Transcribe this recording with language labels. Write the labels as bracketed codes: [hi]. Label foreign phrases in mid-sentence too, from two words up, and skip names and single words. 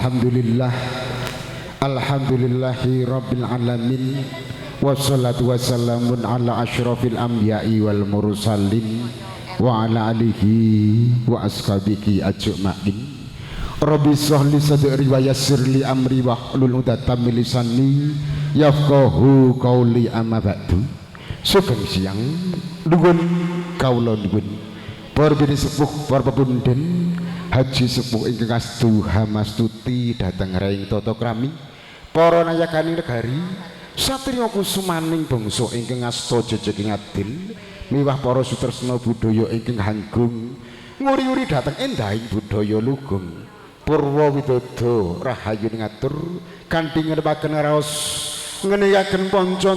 [ar] الحمد لله رب العالمين والصلاة والسلام على أشرف الأنبياء والمرسلين وعلى آله وأصحابه أجمعين. رب اشرح لي صدري ويسر لي أمري واحلل عقدة من لساني يفقهوا قولي أما بعد. [jv] Sugeng siang nuwun kawula nuwun para bini sepuh para pepundhen Haji sepuh ingkang astu hamastuti dhateng raing tata krami para nayakaning negari satriya kusumaning bangsa ingkang asta jejeging adil miwah para sutresna budaya ingkang hanggung nguri-uri dhateng endahing budaya lugung purwa widodo rahayu ngatur kanthi ngenepaken raos ngeneyaken panca